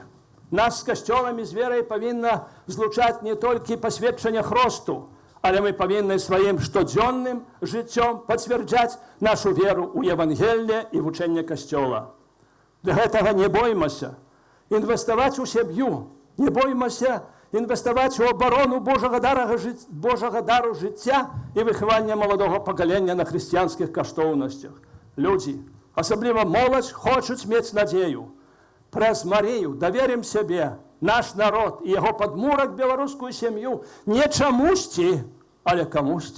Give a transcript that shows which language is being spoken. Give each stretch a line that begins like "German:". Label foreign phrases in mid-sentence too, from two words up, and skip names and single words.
Belarusian: Нас з касцёламі з верай павінна злучаць не толькі пасведчанне хросту, але мы павінны сваім штодзённым жыццём пацвярджаць нашу веру ў Евангелле і вучэнне касцёла. Для гэтага не боймася інвеставаць у сям'ю, не боймася
Ukrainian: інвестувати в оборону Божого дару життя і виховання молодого покоління на християнських коштовностях. Люди, особливо молодь, хочуть мати надію. През Марію довіримо себе, наш народ і його подмурок, білоруську сім'ю, не чомусь, але комусь.